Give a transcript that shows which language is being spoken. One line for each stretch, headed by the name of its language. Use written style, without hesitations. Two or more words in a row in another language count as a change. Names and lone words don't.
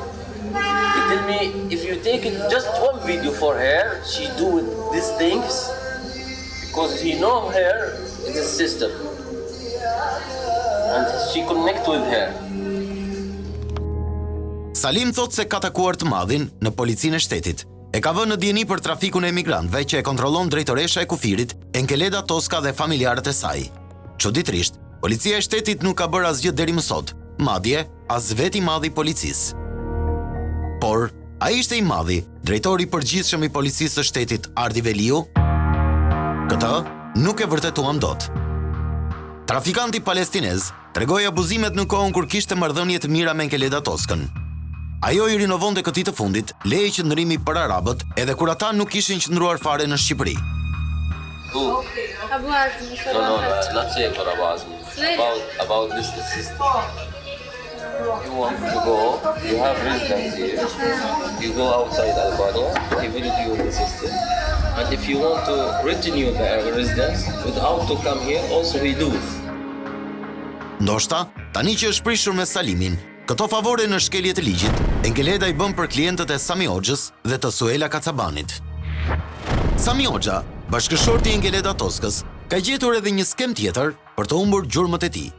English: He tell me, if you take it just one video for her, she do these things, because he know her is a sister. And she connect with her.
Albanian: Salim thot se ka takuar të madhin në policinë e shtetit. E ka vënë në dieni për trafikun e emigrantëve që e kontrollon drejtoresha e Kufirit, Enkeleda Toska dhe familjarët e saj. Çuditërisht, policia e shtetit nuk ka bërë asgjë deri më sot, madje as vetë I madhi I policisë. Por, ai ishte I madhi, drejtori I përgjithshëm I policisë së shtetit Ardi Veliu? Këtë nuk e vërtetuam dot. Trafikanti palestinez tregoi abuzimet në kohën kur kishte marrëdhënie të mira me Enkeleda Toskën. Ajo I rinovonte këtij të fundit leje qëndrimi për arabët edhe kur ata nuk kishin qëndruar fare në Shqipëri.
English: No, not say for Abu Azmi. About this the system. you want to go, you have residence here, you go outside Albania, even if you're in the system. And if you want to renew the residence without to come here, also we do.
Albanian: Ndoshta, tani që është prishur me Salimin, këto favore në shkelje të ligjit, Engeleda i bën për klientët e Sami Hoxhës dhe të Suela Kacabanit. Sami Hoxha, bashkëshorti i Engeleda Toskës, ka gjetur edhe një skem tjetër për të humbur gjurmët e tij.